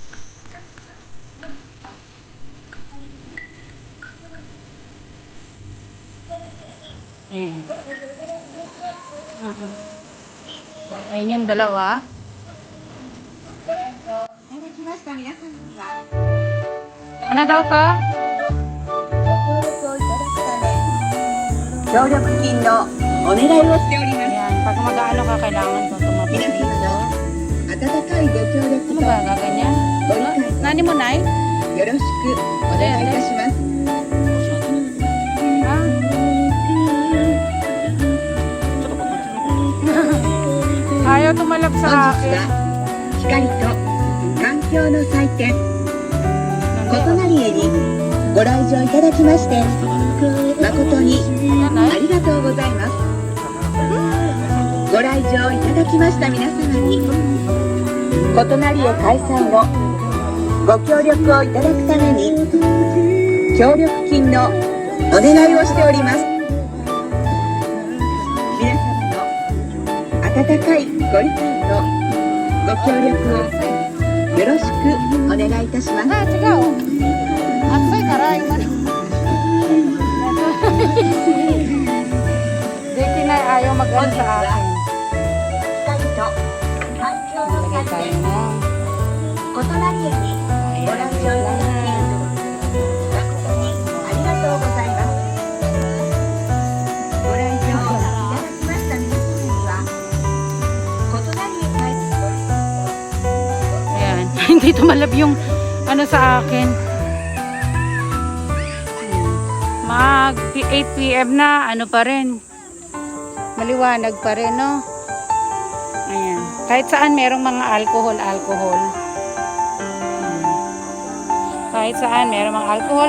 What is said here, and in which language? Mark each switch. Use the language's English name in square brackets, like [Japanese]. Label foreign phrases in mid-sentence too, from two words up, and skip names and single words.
[Filipino] Ayan. Ayan yung dalawa. Ano daw to? [Japanese] 協力金のお願いをしております。 [Filipino] Ayan, pag mag-ano ka, kailangan ko tumapit [Japanese] 皆様 [Filipino] dito. [Japanese] の温かいご協 [Filipino] Ano [Japanese] 力と [Filipino] ba, gaganyan? [Japanese] ご理解 [Filipino] Nani mo, Nay? [Japanese] よろしくお願いいたします。 [Filipino] Ah? Ayaw tumalab [Japanese] 本 [Filipino] sa [Japanese] 日 [Filipino] akin. [Japanese] は光と環境の祭典琴成へにご来場いただきまして誠にありがとうございます。ご来場いただきました皆様に琴成へ開催のご協力をいただくために協力金のお願いをしております。皆様の温かいご理解とご協力をよろしくお願いいたします。 [Filipino] Ah, sige oh. Atsay karay man. Deki na ayaw mag-ano sa akin. [Japanese] 光と環境の [Filipino] Lagay [Japanese] 祭 [Filipino] tayo [Japanese] 典 [Filipino] ng [Japanese] 琴成湯にご来場いただき誠にありがとうございます。ご来場いただきました皆様には琴成湯会ご利用 [Filipino] Ayan. Hindi tumalab yung ano sa akin. Mag 8 PM na, ano pa rin. Maliwanag pa rin, no? Ayan. Kahit saan merong mga alcohol. Kahit saan merong mga alcohol.